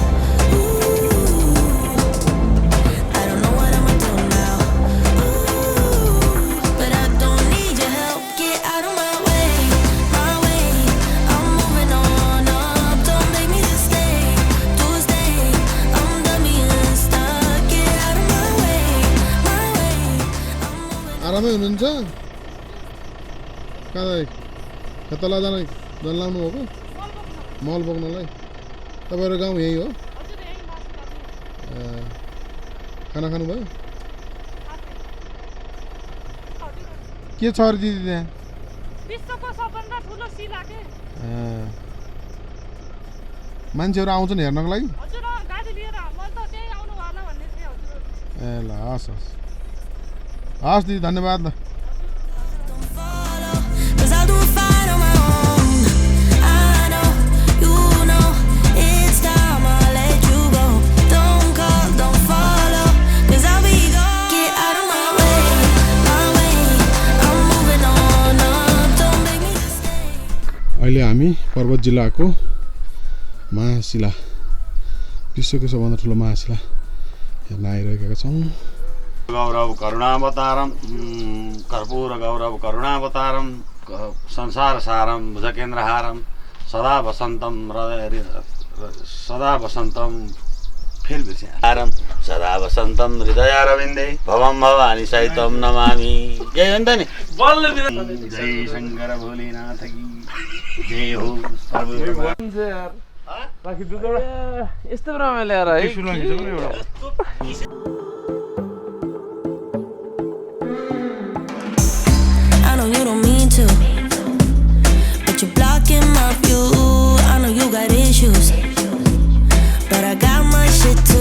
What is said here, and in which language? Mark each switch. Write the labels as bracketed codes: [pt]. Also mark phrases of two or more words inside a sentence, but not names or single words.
[en] ooh, I don't know what I'ma do now, ooh, but I don't need your help, get out of my way, I'm moving on up, don't make me just stay, I'm done being stuck, get out of my way, I'm moving [ne] आरामै हुनुहुन्छ कहाँ तल जान लाउनु हो कि मल बोक्नलाई तपाईँहरू गाउँ यही हो खाना खानुभयो के छ अरे दिदी त्यहाँ विश्वको सबभन्दा ठुलो शिला के मान्छेहरू आउँछन् हेर्नको लागि हजुर गाडी लिएर मैले त त्यही आउनु होला भन्ने थिएँ हजुर ए ल हस् हस् हस् दिदी धन्यवाद ल [en] Don't follow, 'cause I'll do it fine on my own. I know, you know, it's time I let you go. Don't call, don't follow, 'cause I'll be gone. Get out of my way, I'm moving on up, don't make me just stay. [ne] अहिले हामी पर्वत जिल्लाको महाशिला विश्वको सबभन्दा ठुलो महाशिला हेर्न आइरहेका छौँ [sa] गौरव करुणावतारम कर्पूर गौरव करुणावतारम संसार सारम भुजकेन्द्रहारम सदा वसन्तम फेर बिर्स्याहारम सदा वसन्तम हृदयारविन्दे भवम भवानी सहितम नमामि [ne] जय हो नि त नि जय शङ्कर भोलेनाथ की जय हो यस्तो रमाइलो यार है [en] I know you don't mean to, but you're blocking my view. I know you got issues, but I got my shit too.